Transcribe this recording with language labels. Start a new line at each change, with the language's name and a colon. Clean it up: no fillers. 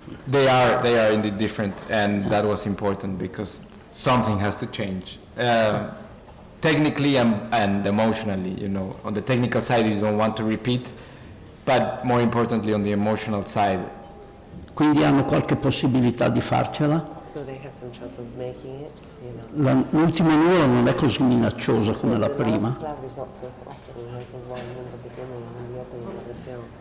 English: They are indeed different, and that was important because something has to change. Technically and emotionally, you know. On the technical side, you don't want to repeat but more importantly on the emotional side.
Italian: Quindi hanno qualche possibilità di farcela?
English: So they have some chance of making it, you know.
Italian: L'ultima nuvola non è così minacciosa come la prima.
English: cloud is not so threatening as the one in the beginning, in the opening of the film.